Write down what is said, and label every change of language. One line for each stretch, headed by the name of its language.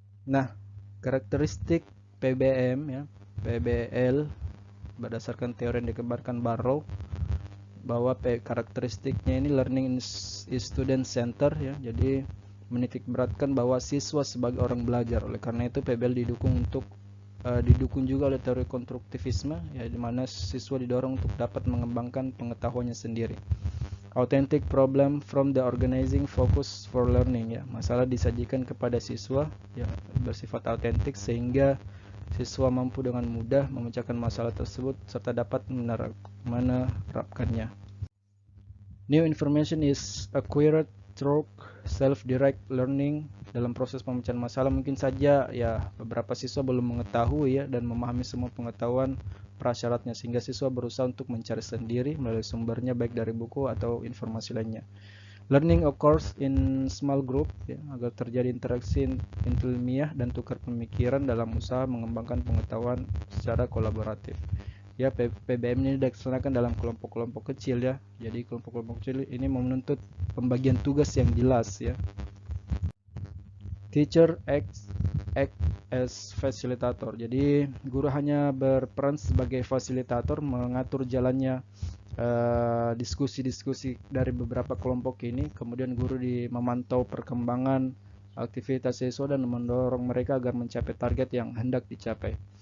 Indonesian: Nah, karakteristik PBM ya, PBL berdasarkan teori yang dikembangkan Barrow bahwa karakteristiknya ini
English: learning is student center
Indonesian: ya. Jadi menitik beratkan bahwa siswa sebagai orang belajar. Oleh karena itu PBL didukung juga oleh teori konstruktivisme ya, di mana siswa didorong untuk dapat mengembangkan pengetahuannya sendiri.
English: Authentic problem from the organizing focus for learning
Indonesian: ya. Masalah disajikan kepada siswa ya bersifat autentik sehingga siswa mampu dengan mudah memecahkan masalah tersebut serta dapat menerapkannya.
English: New information is acquired through self-direct learning.
Indonesian: Dalam proses pemecahan masalah mungkin saja ya beberapa siswa belum mengetahui ya dan memahami semua pengetahuan prasyaratnya sehingga siswa berusaha untuk mencari sendiri melalui sumbernya baik dari buku atau informasi lainnya.
English: Learning occurs in small group
Indonesian: ya, agar terjadi interaksi ilmiah dan tukar pemikiran dalam usaha mengembangkan pengetahuan secara kolaboratif. Ya, PBM ini dilaksanakan dalam kelompok-kelompok kecil ya. Jadi kelompok-kelompok kecil ini menuntut pembagian tugas yang jelas ya.
English: Teacher act as facilitator.
Indonesian: Jadi guru hanya berperan sebagai fasilitator mengatur jalannya diskusi-diskusi dari beberapa kelompok ini. Kemudian guru memantau perkembangan aktivitas siswa dan mendorong mereka agar mencapai target yang hendak dicapai.